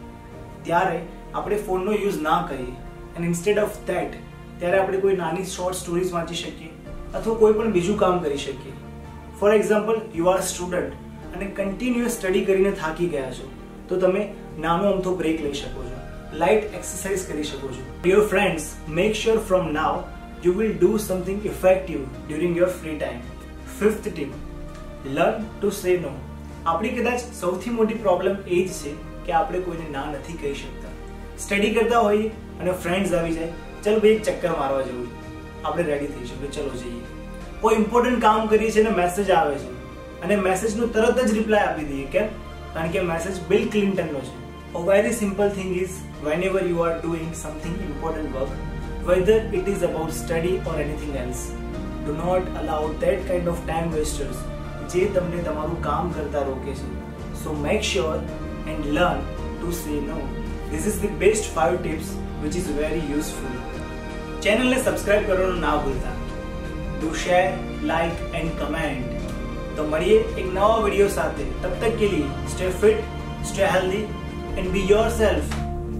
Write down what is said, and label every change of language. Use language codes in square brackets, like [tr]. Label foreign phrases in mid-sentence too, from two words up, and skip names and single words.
[gu] ત્યારે આપણે ફોનનો યુઝ ના કરીએ અને [en] instead of that [gu] ત્યારે આપણે કોઈ નાની [en] short stories [gu] વાંચી શકીએ અથવા કોઈ પણ બીજું કામ કરી શકીએ. [en] for example, you are student [gu] અને [en] continuous study [gu] કરીને થાકી ગયા છો, તો તમે નાનો અમથો બ્રેક લઈ શકો છો, [en] light exercise [gu] કરી શકો છો. [en] dear friends, make sure from now you will do something effective during your free time. Fifth tip, learn to say no. [gu] આપણી કદાચ સૌથી મોટી પ્રોબ્લેમ એ જ છે કે આપણે કોઈને ના નથી કહી શકતા. સ્ટડી કરતા હોઈએ અને ફ્રેન્ડ્સ આવી જાય, ચલો ભાઈ એક ચક્કર મારવા જવું, આપણે રેડી થઈશું કે ચલો જઈએ. કોઈ ઇમ્પોર્ટન્ટ કામ કરીએ છીએ અને મેસેજ આવે છે અને મેસેજનો તરત જ રિપ્લાય આપી દઈએ. કેમ? કારણ કે મેસેજ બિલ ક્લિન્ટનનો છે. [en] A very simple thing is, whenever you are doing something important work, whether it is about study or anything else, do not allow that kind of time wasters [gu] જે તમને તમારું કામ કરતા રોકે છે. [en] So make sure and learn to say no. This is the best 5 tips which is very useful. [gu] ચેનલને સબસ્ક્રાઇબ કરવાનું ના ભૂલતા. [en] Do share, like and comment. [gu] તો મળીએ એક નવા વિડિયો સાથે. [hi] तब तक के लिए [en] stay fit, stay healthy and be yourself.